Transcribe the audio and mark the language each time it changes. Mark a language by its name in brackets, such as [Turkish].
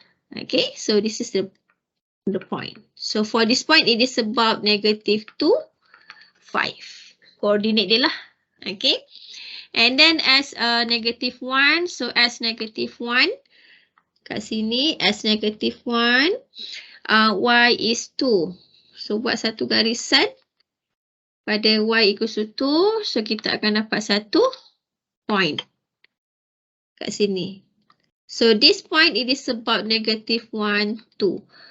[English] Okay, so this is the point. So for this point, it is about negative 2, 5. [Malay] Coordinate dia lah. [English] Okay. And then as negative 1, so as negative 1, [Malay] kat sini [English] as negative 1, y is 2. [Malay] So buat satu garisan pada y equals to 2. So kita akan dapat satu point kat sini. [English] So this point, it is about negative 1, 2.